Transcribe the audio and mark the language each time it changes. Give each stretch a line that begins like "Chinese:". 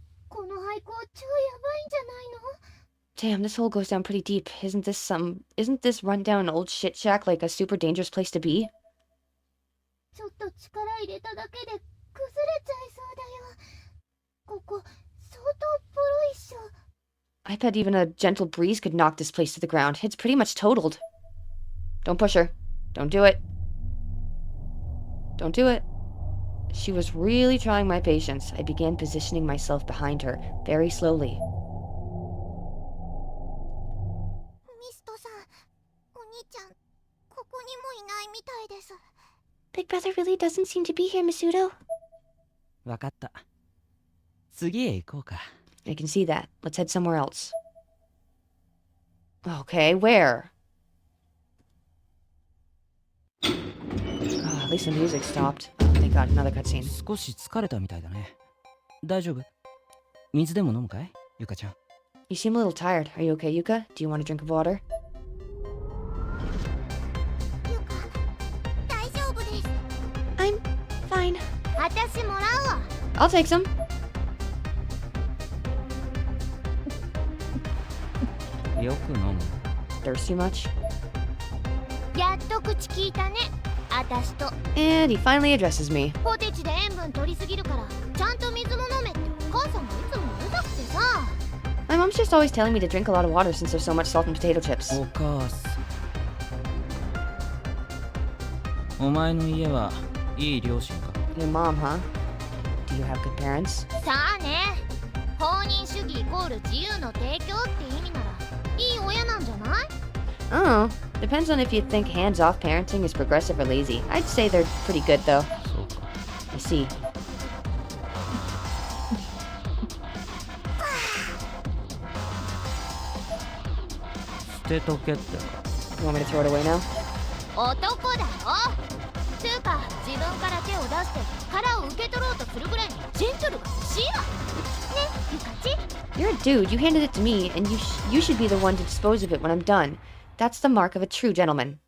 Japanese: この廃校超やばいんじゃないの？
English: Damn, this hole goes down pretty deep. Isn't this rundown old shit shack like a super dangerous place to be?
Japanese: ちょっと力入れただけで崩れちゃいそうだよ。ここ相当ボロいっしょ。
English: I bet even a gentle breeze could knock this place to the ground. It's pretty much totaled. Don't push her. Don't do it. Don't do it. She was really trying my patience. I began positioning myself behind her, very slowly.
Japanese: ミストさん、お兄ちゃん、ここにもいないみたいです。
English: Big brother really doesn't seem to be here, Masudo.
Japanese: わかった。次へ行こうか。
English: I can see that. Let's head somewhere else. Okay, where? At least the music stopped. Oh, thank God, another cutscene.
Japanese: 少し疲れたみたいだね。大丈夫？水でも飲むかい？ゆかちゃん。
English: You seem a little tired. Are you okay, Yuka? Do you want a drink of water?
Japanese: ゆか、大丈夫です。
English: I'm fine.
Japanese: 私もらうわ。
English: I'll take some.
Japanese: よく飲む。
English: Thirsty much?
Japanese: やっと口聞いたね。私と
English: And he finally addresses me.
Japanese: ポテチで塩分取りすぎるからちゃんと水も飲めってお母さんがいつもうるさくてさ。
English: My mom's just always telling me to drink a lot of water since there's so much salt in potato chips.
Japanese: お母さん。お前の家はいい両親か。
English: Your mom, huh? Do you have good parents?
Japanese: さあね。放任主義イコール自由の提供って意味ならいい親なんじゃない？
English: Oh, depends on if you think hands-off parenting is progressive or lazy. I'd say they're pretty good, though.
Japanese: そうか。
English: I see.
Japanese: 捨てとけってか。
English: You want me to throw it away now?
Japanese: 男だろ。つうか自分から手を出して殻を受け取ろうとするぐらいにジェントルが欲しいわ。ね、ゆかち。
English: You're a dude. You handed it to me, and you should be the one to dispose of it when I'm done. That's the mark of a true gentleman.